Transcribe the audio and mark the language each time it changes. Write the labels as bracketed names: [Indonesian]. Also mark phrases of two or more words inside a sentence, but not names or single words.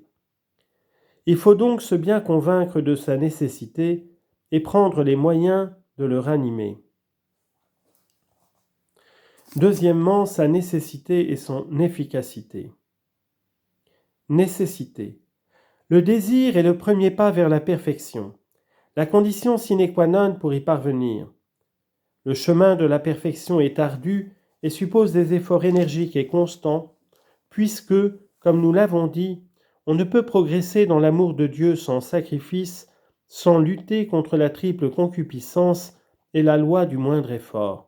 [French] Il faut donc se bien convaincre de sa nécessité et prendre les moyens de le ranimer. Deuxièmement, sa nécessité et son efficacité. Nécessité. Le désir est le premier pas vers la perfection, la condition [Latin] sine qua non [French] pour y parvenir. Le chemin de la perfection est ardu et suppose des efforts énergiques et constants, puisque, comme nous l'avons dit, on ne peut progresser dans l'amour de Dieu sans sacrifice, sans lutter contre la triple concupiscence et la loi du moindre effort.